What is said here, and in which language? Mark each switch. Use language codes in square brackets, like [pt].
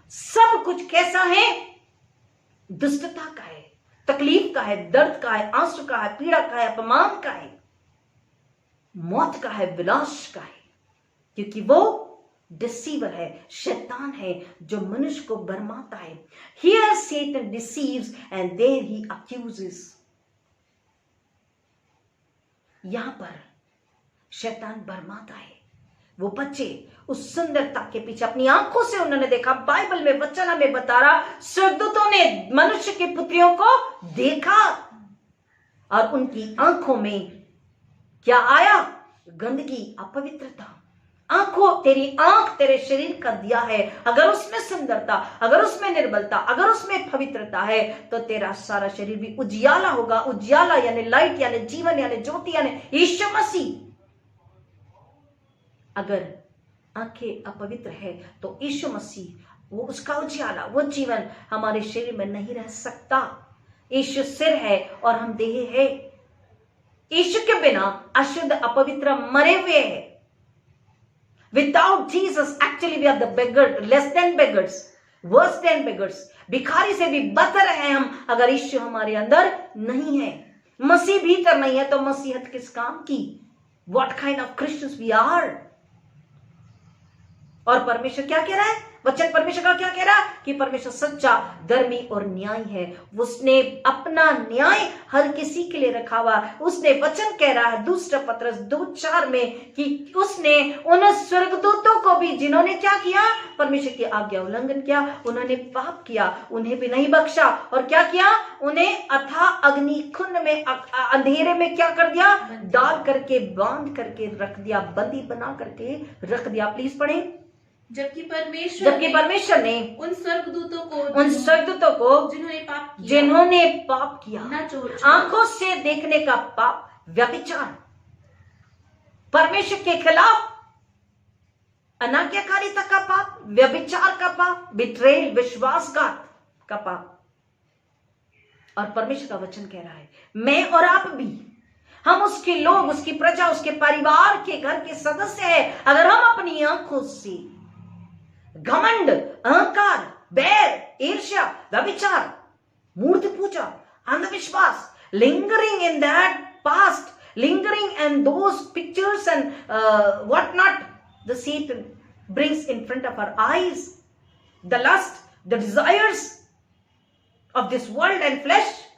[hi] सब कुछ कैसा है? दुष्टता का है, तकलीफ का है, दर्द का है, आंसू का है, पीड़ा का है, अपमान का है, मौत का है, विनाश का है, क्योंकि वो डिसीवर है, शैतान है जो मनुष्य को भरमाता है। [en] Here Satan deceives and there he accuses. [hi] यहां पर शैतान भरमाता है। वो बच्चे उस सुंदरता के पीछे, अपनी आंखों से उन्होंने देखा, बाइबल में वचन हमें बता रहा, स्वर्गदूतों ने मनुष्य की पुत्रियों को देखा और उनकी आंखों में क्या आया? गंदगी, अपवित्रता। आंखों, तेरी आंख तेरे शरीर का दिया है, अगर उसमें सुंदरता, अगर उसमें निर्मलता, अगर उसमें पवित्रता है तो तेरा सारा शरीर भी उजियाला होगा। उजियाला यानी लाइट, यानी जीवन, यानी ज्योति, यानी यीशु मसीह। अगर आंखें अपवित्र है तो यीशु मसीह, वो उसका उजियाला, वो जीवन हमारे शरीर में नहीं रह सकता। यीशु सिर है और हम देह है। यीशु के बिना अशुद्ध, अपवित्र, मरे हुए हैं। [en] Without Jesus, actually we are the beggar, less than beggars, worse than beggars. [hi] भिखारी से भी बदतर हैं हम अगर यीशु हमारे अंदर नहीं है। मसीह भीतर नहीं है तो मसीहत किस काम की? [en] What kind of Christians we are? [hi] और परमेश्वर क्या कह रहा है? वचन परमेश्वर का क्या कह रहा है? कि परमेश्वर सच्चा, धर्मी और न्याय है। उसने अपना न्याय हर किसी के लिए रखा हुआ। उसने वचन कह रहा है 2 पत्रस 2:4 में कि उसने उन स्वर्गदूतों को भी, जिन्होंने क्या किया? परमेश्वर की आज्ञा उल्लंघन किया, उन्होंने पाप किया, उन्हें भी नहीं बख्शा। और क्या किया? उन्हें अथाह अग्नि कुंड में, अंधेरे में क्या कर दिया? डाल करके, बांध करके रख दिया, बंदी बना करके रख दिया। प्लीज पढ़ें। जबकि परमेश्वर ने उन स्वर्गदूतों को जिन्होंने पाप किया, आंखों से देखने का पाप, व्यभिचार, परमेश्वर के खिलाफ अनाज्ञाकारिता का पाप, व्यभिचार का पाप, बिट्रेल, विश्वासघात का पाप। और परमेश्वर का वचन कह रहा है, मैं और आप भी, हम उसके लोग, उसकी प्रजा, उसके परिवार के घर के सदस्य हैं। अगर हम अपनी आंखों से घमंड, अहंकार, बैर, ईर्ष्या, व्यभिचार, मूर्ति पूजा, अंधविश्वास, [en] lingering in that past, lingering in those pictures and what not, the Satan brings in front of our eyes, the lust, the desires of this world and flesh.